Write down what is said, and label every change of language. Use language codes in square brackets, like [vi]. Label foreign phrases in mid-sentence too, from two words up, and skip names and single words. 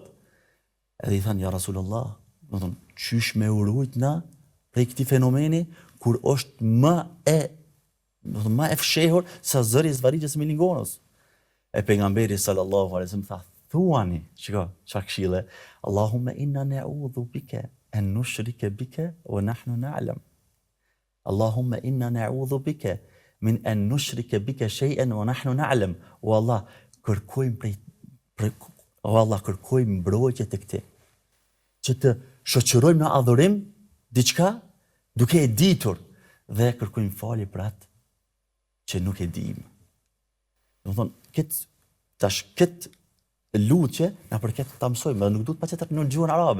[sq] Edhe i thanë [ar] يا رسول الله, [sq] do të thonë çysh me urujt na prej këtij fenomeni kur është më e fshehur sa zëri i zvarritjes së milingonës. E pejgamberi [ar] صلى الله عليه وسلم [sq] tha thuani, shiko, çfarë këshille, [ar] اللهم إنا نعوذ بك أن نشرك بك ونحن نعلم. اللهم إنا نعوذ بك من أن نشرك بك شيئا ونحن نعلم. [sq] O Allah, kërkojmë mbrojtje tek ti. Që të shoqërojmë në adhurim diçka duke e ditur dhe kërkojmë falje për atë që nuk e dim. Do të thonë, këtë lutje na përket ta mësojmë, nuk duhet patjetër në gjuhën arabe.